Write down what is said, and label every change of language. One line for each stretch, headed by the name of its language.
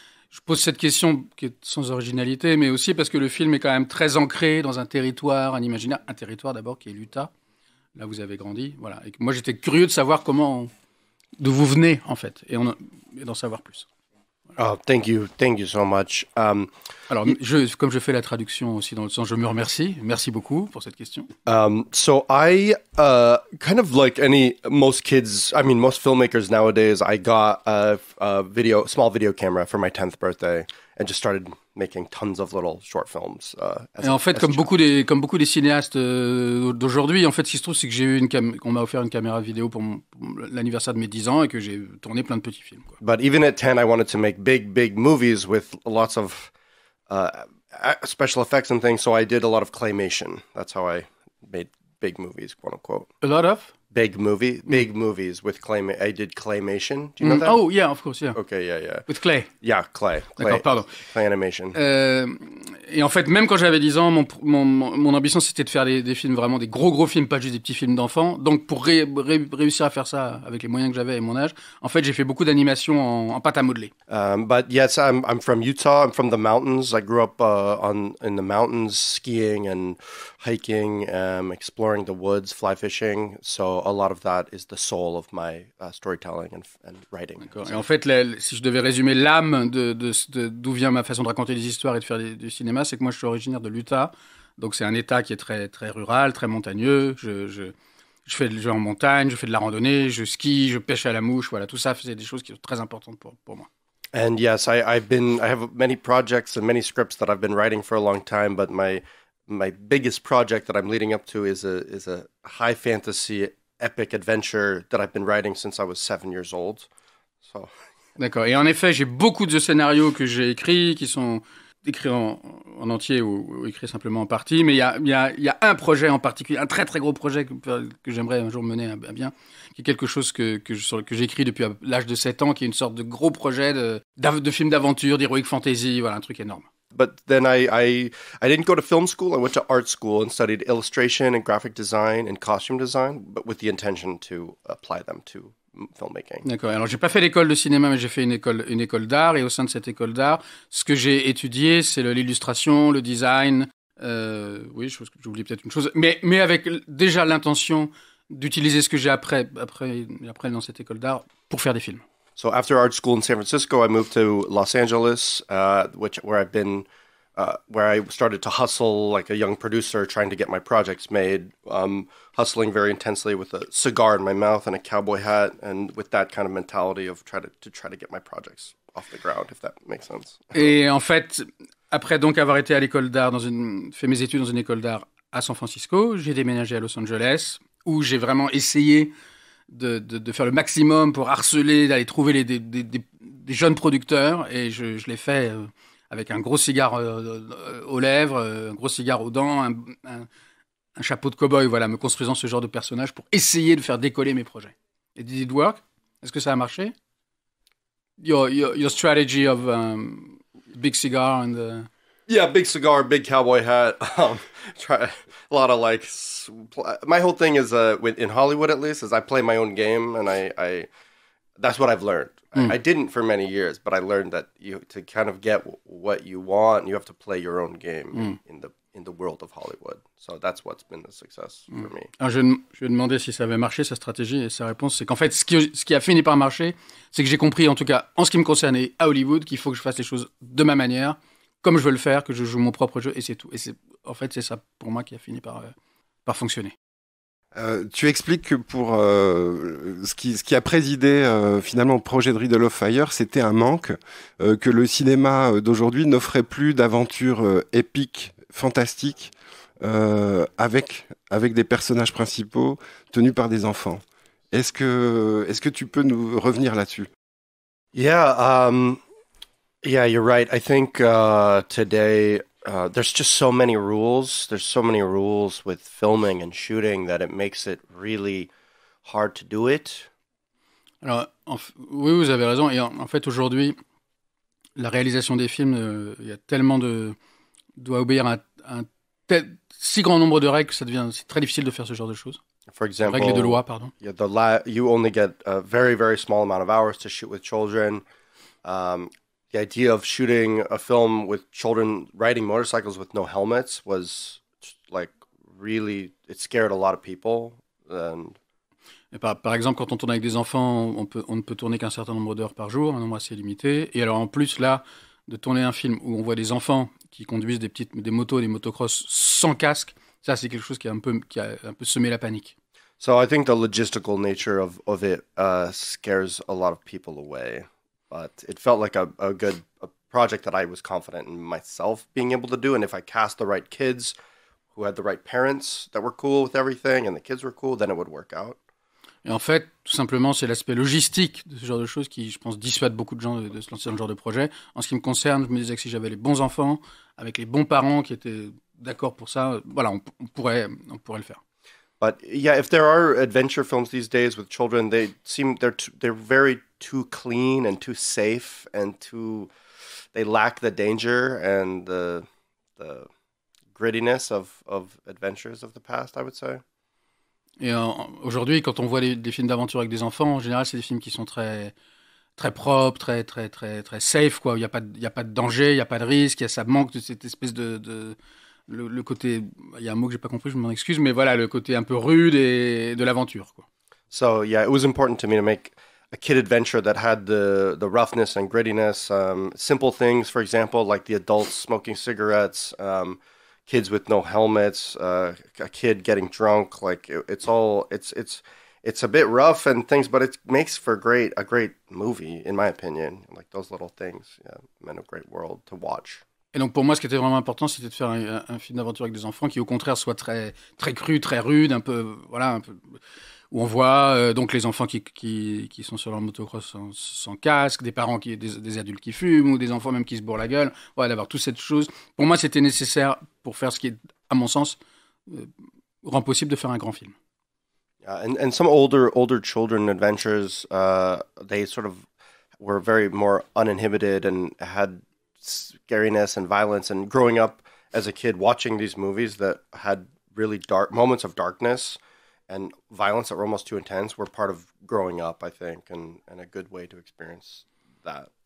French: Je pose cette question qui est sans originalité, mais aussi parce que le film est quand même très ancré dans un territoire, un imaginaire, un territoire d'abord qui est l'Utah. Là, vous avez grandi, voilà. Et moi, j'étais curieux de savoir d'où vous venez en fait, et d'en savoir plus.
English: Oh, thank you so much.
French: Alors, comme je fais la traduction aussi dans le sens, je me remercie. Merci beaucoup pour cette question.
English: So I, kind of like most filmmakers nowadays, I got a small video camera for my 10th birthday and just started making tons of little short films.
French: Et en fait, comme beaucoup des cinéastes d'aujourd'hui, en fait, ce qui se trouve, c'est que qu'on m'a offert une caméra vidéo pour l'anniversaire de mes 10 ans et que j'ai tourné plein de petits films, quoi.
English: But even at 10, I wanted to make big movies with lots of special effects and things, so I did a lot of claymation. That's how I made big movies, quote unquote. A lot of? Big movies with I did claymation. Do you know that? Oh, yeah, of course, yeah. Okay, yeah. With clay. Yeah, clay.
French: D'accord, pardon.
English: Clay animation.
French: Et en fait, même quand j'avais 10 ans, mon ambition, c'était de faire des films, vraiment des gros films, pas juste des petits films d'enfants. Donc, pour réussir à faire ça avec les moyens que j'avais et mon âge, en fait, j'ai fait beaucoup d'animations en pâte à modeler.
English: But yes, I'm from Utah. I'm from the mountains. I grew up in the mountains, skiing and hiking, exploring the woods, fly fishing. So a lot of that is the soul of my storytelling and writing.
French: D'accord. Et en fait, si je devais résumer l'âme d'où vient ma façon de raconter des histoires et de faire du cinéma, c'est que moi, je suis originaire de l'Utah. Donc, c'est un État qui est très, très rural, très montagneux. Je vais en montagne, je fais de la randonnée, je skie, je pêche à la mouche. Voilà, tout ça, c'est des choses qui sont très importantes pour moi.
English: And yes, I have many projects and many scripts that I've been writing for a long time, but my biggest project that I'm leading up to is a high fantasy epic adventure that I've been writing since I was 7 years old. So.
French: D'accord. Et en effet, j'ai beaucoup de scénarios que j'ai écrits, qui sont écrits en entier ou écrits simplement en partie. Mais il y a un projet en particulier, un très très gros projet que j'aimerais un jour mener à bien, qui est quelque chose que j'ai écrit depuis l'âge de 7 ans, qui est une sorte de gros projet de film d'aventure, d'heroic fantasy, voilà, un truc énorme.
English: But then I didn't go to film school. I went to art school and studied illustration and graphic design and costume design, but with the intention to apply them to filmmaking.
French: D'accord. Alors, j'ai pas fait l'école de cinéma, mais j'ai fait une école d'art. Et au sein de cette école d'art, ce que j'ai étudié, c'est l'illustration, le design. Oui, j'oublie peut-être une chose. Mais avec déjà l'intention d'utiliser ce que j'ai après dans cette école d'art pour faire des films.
English: So after art school in San Francisco, I moved to Los Angeles, where I started to hustle like a young producer, trying to get my projects made, hustling very intensely with a cigar in my mouth and a cowboy hat, and with that kind of mentality of try to get my projects off the ground, if that makes sense.
French: Et en fait, après donc avoir été à l'école d'art, fait mes études dans une école d'art à San Francisco, j'ai déménagé à Los Angeles, où j'ai vraiment essayé de faire le maximum pour harceler, d'aller trouver des jeunes producteurs, et je l'ai fait avec un gros cigare aux lèvres, un gros cigare aux dents, un chapeau de cow-boy, voilà, me construisant ce genre de personnage pour essayer de faire décoller mes projets. Et
English: did it work?
French: Est-ce que ça a marché?
English: Your strategy of big cigar and yeah, big cigar, big cowboy hat. Try a lot of like. My whole thing is in Hollywood at least is I play my own game, and I that's what I've learned. I didn't for many years, but I learned that to kind of get what you want, you have to play your own game in the world of Hollywood. So that's what's been the success for me.
French: Alors je lui ai demandé si ça avait marché, sa stratégie, et sa réponse, c'est qu'en fait, ce qui a fini par marcher, c'est que j'ai compris, en tout cas, en ce qui me concernait à Hollywood, qu'il faut que je fasse les choses de ma manière, comme je veux le faire, que je joue mon propre jeu, et c'est tout. Et en fait, c'est ça, pour moi, qui a fini par fonctionner. Tu expliques que pour ce qui a présidé finalement au projet de Riddle of Fire, c'était un manque, que le cinéma d'aujourd'hui n'offrait plus d'aventures épiques, fantastiques, avec des personnages principaux tenus par des enfants. Est-ce que tu peux nous revenir là-dessus?
English: Yeah, you're right. I think today there's just so many rules. There's so many rules with filming and shooting that it makes it really hard to do it.
French: Alors, oui, vous avez raison. Et en fait, aujourd'hui, la réalisation des films, il y a tellement doit obéir à un si grand nombre de règles que c'est très difficile de faire ce genre de choses.
English: For example,
French: règles de loi, pardon.
English: You only get a very, very small amount of hours to shoot with children. The idea of shooting a film with children riding motorcycles with no helmets was like really, it scared a lot of people.
French: Et par exemple, quand on tourne avec des enfants, on ne peut tourner qu'un certain nombre d'heures par jour, un nombre assez limité. Et alors en plus, là, de tourner un film où on voit des enfants qui conduisent des motos et des motocross sans casque, ça c'est quelque chose qui a un peu semé la panique.
English: So I think the logistical nature of it scares a lot of people away. But it felt like a project that I was confident in myself being able to do. And if I cast the right kids who had the right parents that were cool with everything and the kids were cool, then it would work out.
French: Et en fait, tout simplement, c'est l'aspect logistique de ce genre de choses qui, je pense, dissuade beaucoup de gens de se lancer dans ce genre de projet. En ce qui me concerne, je me disais que si j'avais les bons enfants, avec les bons parents qui étaient d'accord pour ça, voilà, on pourrait le faire.
English: But yeah, if there are adventure films these days with children, they're very too clean and too safe and they lack the danger and the grittiness of adventures of the past, I would say.
French: Et aujourd'hui, quand on voit des films d'aventure avec des enfants, en général, c'est des films qui sont très, très propres, très, très, très, très safe, quoi. Il n'y a pas de danger, il n'y a pas de risque, ça manque de cette espèce le côté, il y a un mot que j'ai pas compris, je m'en excuse, mais voilà, le côté un peu rude et de l'aventure, quoi.
English: So yeah, it was important to me to make a kid adventure that had the roughness and grittiness, simple things, for example, like the adults smoking cigarettes, kids with no helmets, a kid getting drunk, like it's a bit rough and things, but it makes for a great movie, in my opinion. Like those little things, yeah, meant a great world to watch.
French: Et donc pour moi, ce qui était vraiment important, c'était de faire un film d'aventure avec des enfants qui, au contraire, soit très, très cru, très rude, un peu, où on voit donc les enfants qui sont sur leur motocross sans casque, des parents des adultes qui fument, ou des enfants même qui se bourrent la gueule. Voilà, d'avoir toute cette chose. Pour moi, c'était nécessaire pour faire ce qui est, à mon sens, rend possible de faire un grand film.
English: And some older children adventures, they sort of were very more uninhibited and had scariness and violence, and growing up as a kid watching these movies that had really dark moments of darkness and violence that were almost too intense were part of growing up, I think, and a good way to experience that.